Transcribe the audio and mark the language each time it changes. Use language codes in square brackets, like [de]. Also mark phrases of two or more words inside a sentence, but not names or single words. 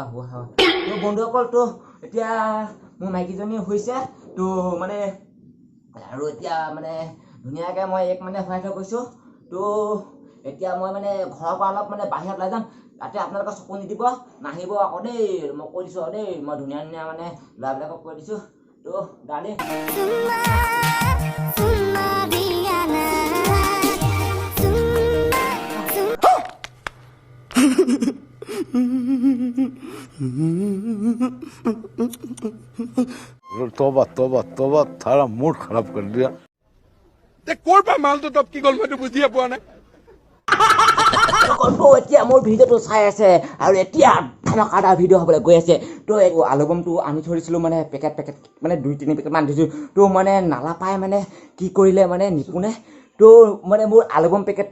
[as] তো বন্ধুসকলতো এতিয়া মোৰ মাইকীজনী হৈছে তো মানে আৰু এতিয়া মানে ধুনীয়াকৈ মই এক মানে হোৱাই থৈ গৈছোঁ তো এতিয়া মই মানে ঘৰৰ পৰা অলপ মানে বাহিৰত ওলাই যাম তাতে আপোনালোকে চকু নিদিব নাহিব আকৌ দেই মই কৈ দিছোঁ আৰু দেই মই ধুনীয়া মানে ল'ৰাবিলাকক কৈ দিছোঁ তো ডাৰ্লিং [hi] तोबा थारा मूड खराब कर दिया [as] ক'ৰ পৰা মালটো টপকি গ'ল মইতো বুজিয়ে পোৱা নাই এতিয়া মোৰ ভিডিঅ'টো চাই আছে আৰু এতিয়া ধামাকাদাৰ ভিডিঅ' হ'বলৈ গৈ আছে তো এই এলবামটো আনি থৈ দিছিলোঁ মানে পেকেট মানে 2-3 পেকেটমান দিছোঁ তো মানে নালাপাই মানে কি কৰিলে মানে নিপুণে তো মানে মোৰ এলবাম পেকেটটো